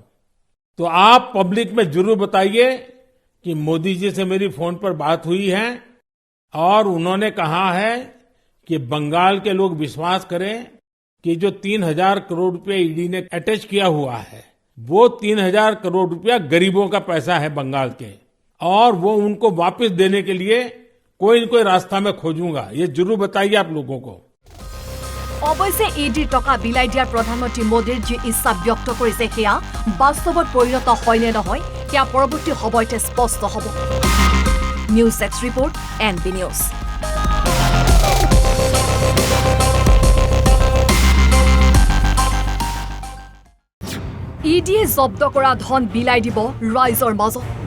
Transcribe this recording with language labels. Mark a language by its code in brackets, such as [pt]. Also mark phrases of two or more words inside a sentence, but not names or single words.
[hi] तो आप पब्लिक में जरूर बताइए कि मोदी जी से मेरी फोन पर बात हुई है और उन्होंने कहा है कि बंगाल के लोग विश्वास करें कि जो 3,000 करोड़ रुपया ईडी ने अटैच किया हुआ है वो 3,000 करोड़ रुपया गरीबों का पैसा है बंगाल के, और वो उनको वापस देने के लिए कोई न कोई रास्ता में खोजूंगा। ये जरूर बताइए आप लोगों को। [as] অৱশ্যে ইডিৰ টকা বিলাই দিয়াৰ প্ৰধানমন্ত্ৰী মোদীৰ যি ইচ্ছা ব্যক্ত কৰিছে সেয়া বাস্তৱত পৰিণত হয় নে নহয় সেয়া পৰৱৰ্তী সময়তে স্পষ্ট হ'ব। [en] News X report NB News. [as] ইডিয়ে জব্দ কৰা ধন বিলাই দিব ৰাইজৰ মাজত।